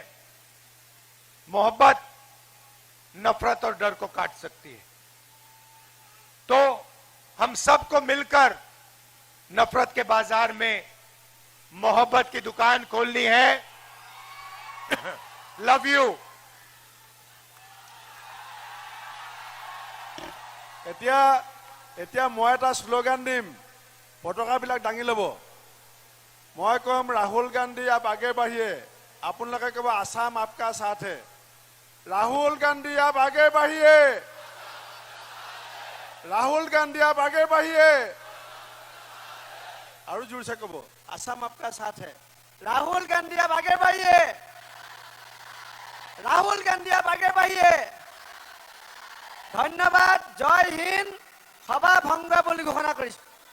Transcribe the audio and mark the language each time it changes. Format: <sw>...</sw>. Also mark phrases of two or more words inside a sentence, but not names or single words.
<hi>मोहब्बत नफरत और डर को काट सकती है। तो हम सबको मिलकर नफरत के बाजार में मोहब्बत की दुकान खोलनी है।</hi> <en>love you.</en> <as>এতিয়া মই এটা স্লোগান দিম, পতাকাবিলাক দাঙি ল'ব। মই কম ৰাহুল গান্ধী</as> <hi>आप आगे बढ़िए,</hi> <as>আপোনালোকে ক'ব</as> <hi>असम आपका साथ है।</hi> <as>ৰাহুল গান্ধী</as> <hi>आप आगे बढ़िए,</hi> <as>ৰাহুল গান্ধী</as> <hi>आप आगे बढ़िए,</hi> <as>আৰু জোৰছে ক'ব</as> <hi>असम आपका साथ है। राहुल गांधी आप आगे बढ़िए, राहुल गांधी आप आगे बढ़िए। धन्यवाद। जय हिंद।</hi> <as>সভা ভংগ বুলি ঘোষণা কৰিছোঁ।</as>